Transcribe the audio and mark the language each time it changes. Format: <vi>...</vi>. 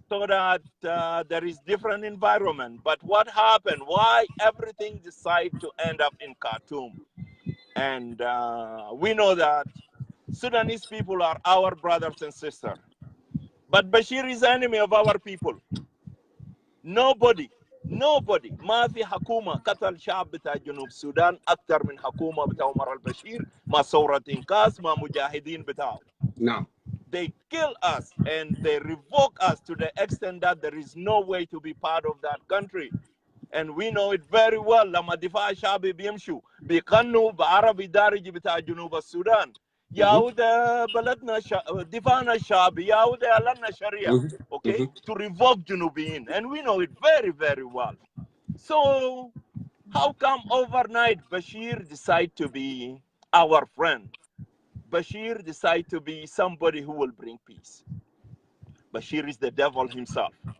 <en>So that there is different environment. But what happened? Why everything decide to end up in Khartoum? And we know that Sudanese people are our brothers and sisters. But Bashir is enemy of our people.</en> <ar>Nobody ما في حكومة قتل شعب بتاع جنوب السودان أكثر من حكومة بتاع عمر البشير ما ثورة إنقاذ ما مجاهدين بتاعه.</ar> <en>Now. They kill us and they revoke us to the extent that there is no way to be part of that country. And we know it very well.</en> <ar>لما دفاع شعبي بيمشوا بيقنوا بعربي دارجي بتاع جنوب السودان. ياودا بلدنا دفاعنا الشعبي ياودا لنا شريعة.</ar> <en>Okay, to revoke Junubiyin, and we know it very, very well. So, how come overnight Bashir decide to be our friend? Bashir decide to be somebody who will bring peace. Bashir is the devil himself.</en>